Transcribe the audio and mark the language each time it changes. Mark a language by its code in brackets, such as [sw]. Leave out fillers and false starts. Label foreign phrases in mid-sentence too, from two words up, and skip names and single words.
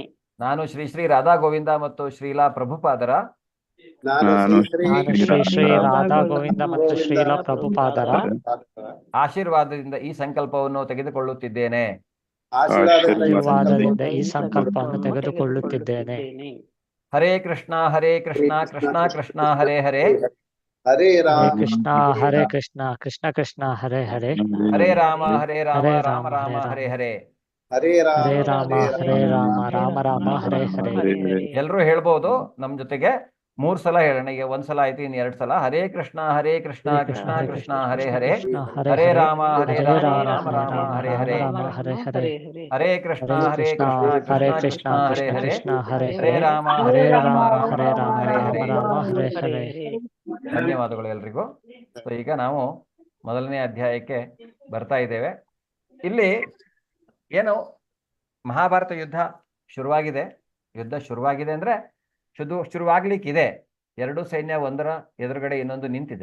[kn] ನಾನು ಶ್ರೀ ಶ್ರೀ ರಾಧಾ ಗೋವಿಂದ ಮತ್ತು ಶ್ರೀಲಾ ಪ್ರಭುಪಾದರ ಆಶೀರ್ವಾದದಿಂದ ಈ ಸಂಕಲ್ಪವನ್ನು ತೆಗೆದುಕೊಳ್ಳುತ್ತಿದ್ದೇನೆ. [sa] ಹರೇ ಕೃಷ್ಣ ಕೃಷ್ಣ ಕೃಷ್ಣ ಹರೇ ಹರೇ, ಹರೇ हरे ರಾಮ कृष्णा हरे कृष्णा कृष्ण कृष्ण हरे हरे ಹರೇ ರಾಮ ಹರೇ ರಾಮ हरे ರಾಮ राम ರಾಮ हरे ಹರೇ राम ಹರೇ ಹರೇ ರಾಮ हरे राम ಹರೇ हरे राम राम राम हरे हरे [kn] ಎಲ್ರು ಹೇಳ್ಬೋದು ನಮ್ ಜೊತೆಗೆ 3 ಸಲ ಹೇಳೋಣ. ಈಗ 1 ಸಲ ಆಯ್ತು, ಇನ್ನು 2 ಸಲ. [sa] ಹರೇ ಕೃಷ್ಣ ಕೃಷ್ಣ हरे ಕೃಷ್ಣ कृष्ण ಹರೇ ಹರೇ कृष्ण हरे ಹರೇ हरे ರಾಮ हरे ರಾಮ राम ರಾಮ ರಾಮ ಹರೇ राम ಹರೇ राम हरे हरे ಹರೇ ಕೃಷ್ಣ हरे ಕೃಷ್ಣ कृष्णा ಹರೇ कृष्ण ಹರೇ कृष्ण हरे ಹರೇ हरे ರಾಮ हरे ರಾಮ राम ರಾಮ हरे राम ಹರೇ राम ಹರೇ. राम हरे हरे [kn] ಧನ್ಯವಾದಗಳು ಎಲ್ರಿಗೂ. ಸೊ ಈಗ ನಾವು ಮೊದಲನೇ ಅಧ್ಯಾಯಕ್ಕೆ ಬರ್ತಾ ಇದ್ದೇವೆ. ಇಲ್ಲಿ ಏನು ಮಹಾಭಾರತ ಯುದ್ಧ ಶುರುವಾಗಿದೆ. ಯುದ್ಧ ಶುರುವಾಗಿದೆ ಅಂದ್ರೆ ಶುರುವಾಗ್ಲಿಕ್ಕಿದೆ. 2 ಸೈನ್ಯ ಒಂದರ ಎದುರುಗಡೆ ಇನ್ನೊಂದು ನಿಂತಿದೆ.